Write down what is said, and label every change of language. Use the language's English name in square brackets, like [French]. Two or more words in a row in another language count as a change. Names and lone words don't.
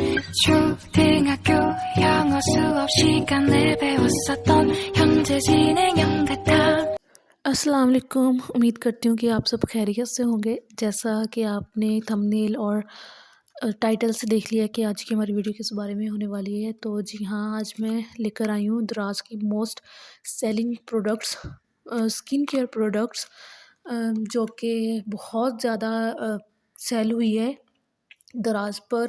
[Korean] 초등학교 영어 수업 시간에 배웠었던 현재 진행형 같아। [Urdu] السلام علیکم. امید کرتی ہوں کہ آپ سب خیریت سے ہوں گے۔ جیسا کہ آپ نے تھمبنیل اور ٹائٹل سے دیکھ لیا کہ آج کی ہماری ویڈیو کس بارے میں ہونے والی ہے، تو جی ہاں، آج میں لے کر آئی ہوں دراز کی [English] most selling products, skin care products, [Urdu] جو کہ بہت زیادہ سیل ہوئی ہے دراز پر.